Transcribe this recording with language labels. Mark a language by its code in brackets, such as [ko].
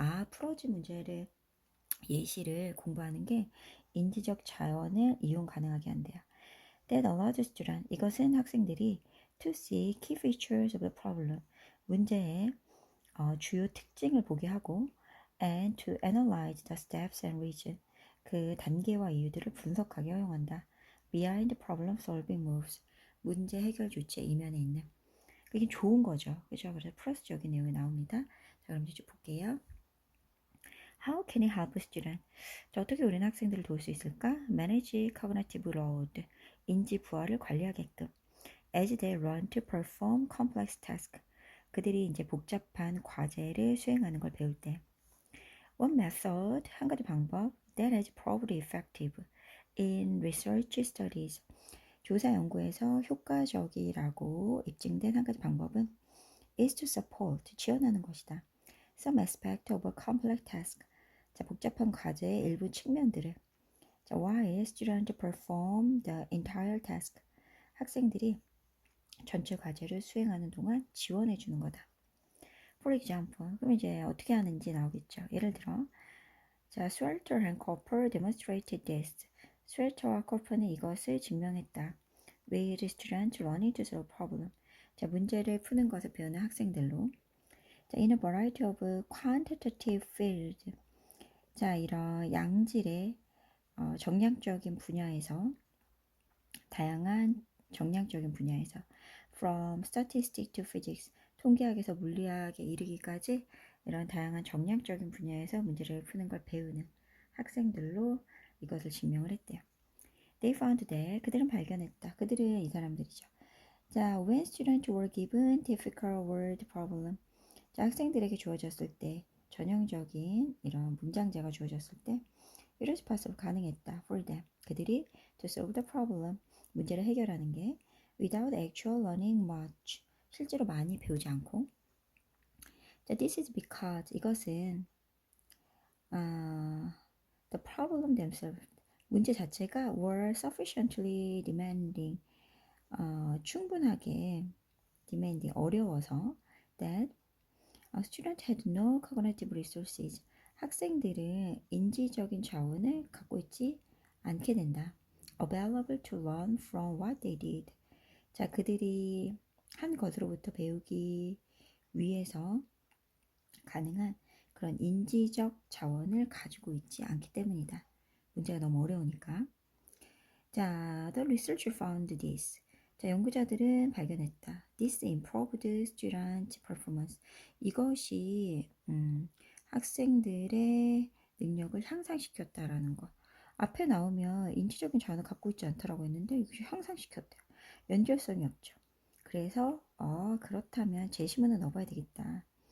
[ko] 풀어진 문제를 예시를 공부하는 게 인지적 자원을 이용 가능하게 한대요. [en] That allows students, [ko] 이것은 학생들이 [en] to see key features of the problem, [ko] 문제의 주요 특징을 보게 하고 [en] and to analyze the steps and reasons, [ko] 그 단계와 이유들을 분석하게 허용한다. [en] Behind problem solving moves, [ko] 문제 해결 조치의 이면에 있는. 그게 좋은 거죠. 그죠? 그래서 플러스적인 내용이 나옵니다. 자, 그럼 이제 쭉 볼게요. [en] How can it help student? [ko] 자, 어떻게 우리는 학생들을 도울 수 있을까? [en] Manage cognitive load, [ko] 인지 부하를 관리하게끔. [en] As they learn to perform complex tasks, [ko] 그들이 이제 복잡한 과제를 수행하는 걸 배울 때. [en] One method, [ko] 한 가지 방법 [en] that has proved effective in research studies, [ko] 조사 연구에서 효과적이라고 입증된 한 가지 방법은 [en] is to support, [ko] 지원하는 것이다. [en] Some aspect of a complex task, [ko] 자, 복잡한 과제의 일부 측면들을. [en] 자, while students perform the entire task, [ko] 학생들이 전체 과제를 수행하는 동안 지원해 주는 거다. [en] For example, [ko] 그럼 이제 어떻게 하는지 나오겠죠. 예를 들어, [en] 자, Swelter and Cooper demonstrated this. [ko] 스웰터와 코퍼는 이것을 증명했다. [en] With students learning to solve problem. [ko] 자, 문제를 푸는 것을 배우는 학생들로. [en] 자, in a variety of quantitative fields. [ko] 자, 이런 양질의 정량적인 분야에서, 다양한 정량적인 분야에서, [en] from statistics to physics, [ko] 통계학에서 물리학에 이르기까지 이런 다양한 정량적인 분야에서 문제를 푸는 걸 배우는 학생들로 이것을 증명을 했대요. [en] They found that, 그들은 발견했다. [ko] 그들은 이 사람들이죠. 자, [en] when students were given difficult word problem, [ko] 자, 학생들에게 주어졌을 때, 전형적인 이런 문장제가 주어졌을 때 [en] it was possible, [ko] 가능했다. [en] For them, [ko] 그들이 [en] to solve the problem, [ko] 문제를 해결하는 게 [en] without actual learning much, [ko] 실제로 많이 배우지 않고. [en] 자, this is because, 이것은 the problem themselves, [ko] 문제 자체가 [en] were sufficiently demanding, [ko] 충분하게 demanding, 어려워서 [en] that a student had no cognitive resources, [ko] 학생들은 인지적인 자원을 갖고 있지 않게 된다. [en] available to learn from what they did. [ko] 자, 그들이 한 것으로부터 배우기 위에서 가능한 그런 인지적 자원을 가지고 있지 않기 때문이다. 문제가 너무 어려우니까. [en] 자, the researcher found this. [ko] 자, 연구자들은 발견했다. [en] This improved student performance. [ko] 이것이 학생들의 능력을 향상시켰다라는 거. 앞에 나오면 인지적인 자원을 갖고 있지 않다라고 했는데 이것이 향상시켰대요. 연결성이 없죠. 그래서 그렇다면 제시문을 넣어봐야 되겠다.